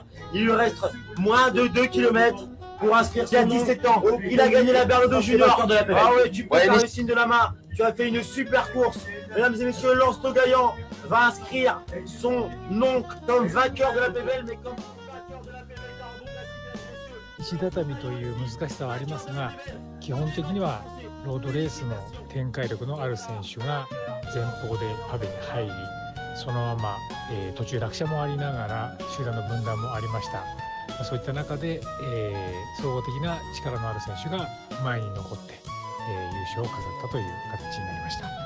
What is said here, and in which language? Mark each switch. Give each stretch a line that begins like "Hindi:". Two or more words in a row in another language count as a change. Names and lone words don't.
French: Il lui reste moins de 2 km pour inscrire son nom. Il a 17 ans. Il a gagné la Bernardo Junior. Ah ouais, tu peux faire le signe de la main. Tu as fait une super course. Mesdames et messieurs, Lance-Taux Gaillan va inscrire son nom comme vainqueur de la PVL, mais comme vainqueur de la PVL.
Japanese: 石畳という難しさはありますが、基本的にはロードレースの展開力のある選手が前方でパベに入り、そのまま、途中落車もありながら集団の分断もありました。そういった中で、総合的な力のある選手が前に残って、優勝を飾ったという形になりました。